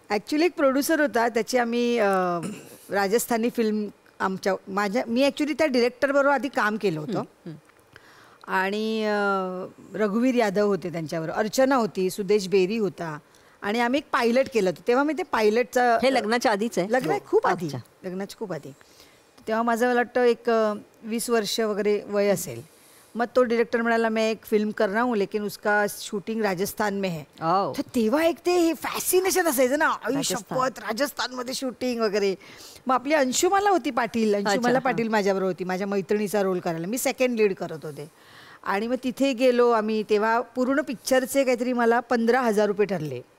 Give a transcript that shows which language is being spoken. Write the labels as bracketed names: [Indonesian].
[Marathi] Actually एक producer होता त्याची आम्ही राजस्थानी फिल्म मी ॲक्च्युली त्या डिरेक्टरबरोबर आधी काम केलं होतं आणि रघुवीर यादव होते त्यांच्यावर, अर्चना होती, सुदेश बेरी होता आणि आम्ही एक पायलट केलं होतं. तेव्हा मी ते पायलटचं हे लग्नाच्या आधीच आहे. लग्न खूप आधी लग्नाच्या खूप आधी. तेव्हा माझं मला वाटतं एक 20 वर्ष वगैरे वय असेल. मग तो डायरेक्टर म्हणाला [Hindi] मैं एक फिल्म कर रहा हूँ लेकिन उसका शूटिंग राजस्थान में है. [Marathi] तर तेव्हा एक ते फॅसिनेशन असायचं ना शपथ राजस्थानमध्ये शूटिंग वगैरे. मग आपली अंशुमाला होती पाटील, अंशुमाला पाटील माझ्याबरोबर होती माझ्या मैत्रिणीचा रोल करायला. मी सेकंड लीड करत होते आणि मग तिथे गेलो आम्ही. तेव्हा पूर्ण पिक्चरचे काहीतरी मला 15,000 रुपये ठरले